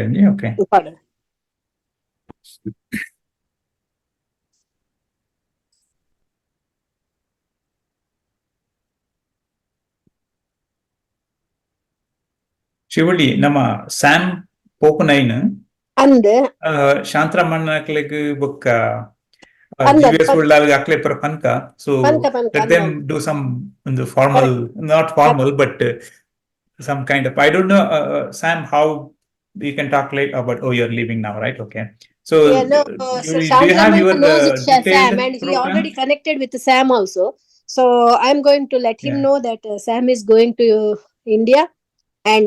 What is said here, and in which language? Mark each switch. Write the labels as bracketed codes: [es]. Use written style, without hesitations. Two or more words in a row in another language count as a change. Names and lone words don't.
[tcy] ಓಕೆ, ಶಿವಳ್ಳಿ ನಮ್ಮ ಸ್ಯಾಮ್ ಪೋಪುನೈನ್ ಅಂದ್ ಶಾಂತರಮಣ್ಣಕ್ಲೆಗ್ ಬೊಕ್ಕ ಅಕ್ಲೆ ಪರ ಪನ್ಕ. [en] ಸೊ let them do some formal, not formal, but some kind of, I don't know, Sam, how we can talk like about, oh, you're leaving now, right? Okay, so yeah, no, do you have your Sam, and he already connected with Sam also, so I'm going to let him know that Sam is going to India, and